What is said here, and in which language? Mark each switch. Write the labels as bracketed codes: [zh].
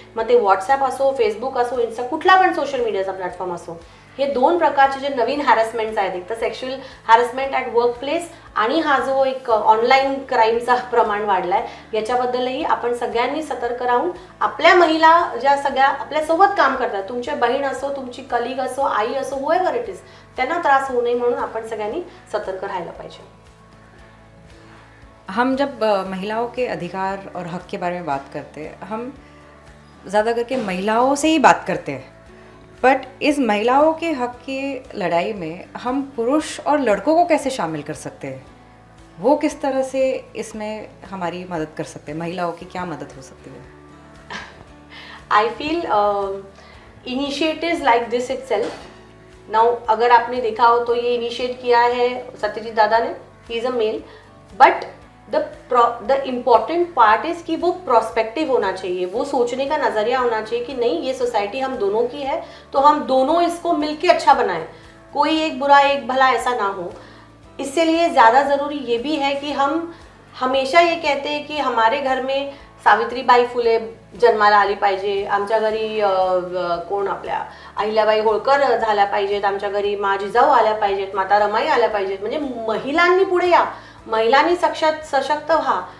[mr] मग ते व्हॉट्सॲप असो, फेसबुक असो, इन्स्टा, कुठला पण सोशल मीडियाचा प्लॅटफॉर्म असो, हे 2 प्रकारचे जे नवीन हॅरेसमेंट्स आहेत, एक तर sexual harassment at work place आणि हा जो एक ऑनलाईन क्राईमचा प्रमाण वाढलाय, याच्याबद्दलही आपण सगळ्यांनी सतर्क राहून आपल्या महिला ज्या सगळ्या आपल्यासोबत काम करतात, तुमच्या बहीण असो, तुमची कलिग असो, आई असो, [en] whoever it is, [mr] त्यांना त्रास होऊ नये म्हणून आपण सगळ्यांनी सतर्क राहायला पाहिजे। [hi] हम जब महिलाओं के अधिकार और हक के बारे में बात करते हैं, हम ज़्यादा करके महिलाओं से ही बात करते हैं, बट इस महिलाओं के हक की लड़ाई में हम पुरुष और लड़कों को कैसे शामिल कर सकते हैं? वो किस तरह से इसमें हमारी मदद कर सकते हैं? महिलाओं की क्या मदद हो सकती है? [en] I feel initiatives like this itself, now [hi] अगर आपने देखा हो तो ये इनिशिएट किया है सत्यजीत दादा ने, [en] he is a male, but the important part is [hi] कि वो प्रोस्पेक्टिव होना चाहिए, वो सोचने का नज़रिया होना चाहिए कि नहीं, ये सोसाइटी हम दोनों की है तो हम दोनों इसको मिलके अच्छा बनाएं, कोई एक बुरा एक भला ऐसा ना हो। इससे लिए ज़्यादा ज़रूरी ये भी है कि हम हमेशा ये कहते हैं कि हमारे घर में [mr] सावित्रीबाई फुले जन्माला आली पाहिजे, आमच्या घरी कोण आपल्या अहिल्याबाई होळकर झाल्या पाहिजेत, आमच्या घरी मा जिजाऊ आल्या पाहिजेत, माता रमाई आल्या पाहिजेत, म्हणजे महिलांनी पुढे या, महिलांनी सशक्त व्हा।